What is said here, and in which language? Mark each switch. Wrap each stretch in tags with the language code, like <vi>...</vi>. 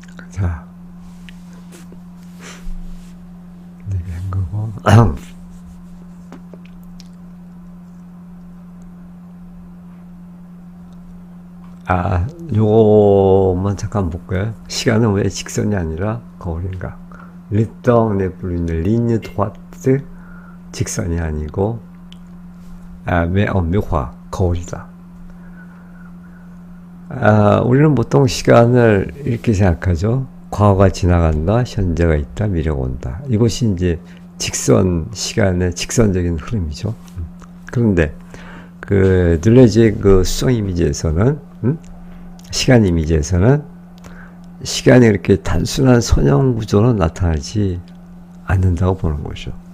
<ko>자, 얘기한 거고, 요거만 잠깐 볼까요? 시간은 왜 직선이 아니라 거울인가?</ko> <fr>Le temps n'est plus une ligne droite,</fr> <ko>직선이 아니고,</ko> <fr>mais en miroir,</fr> <ko>거울이다. 우리는 보통 시간을 이렇게 생각하죠. 과거가 지나간다, 현재가 있다, 미래가 온다. 이것이 이제 시간의 직선적인 흐름이죠. 그런데, 늘레지의 수성 이미지에서는, 시간 이미지에서는, 시간이 이렇게 단순한 선형 구조로 나타나지 않는다고 보는 거죠.</ko>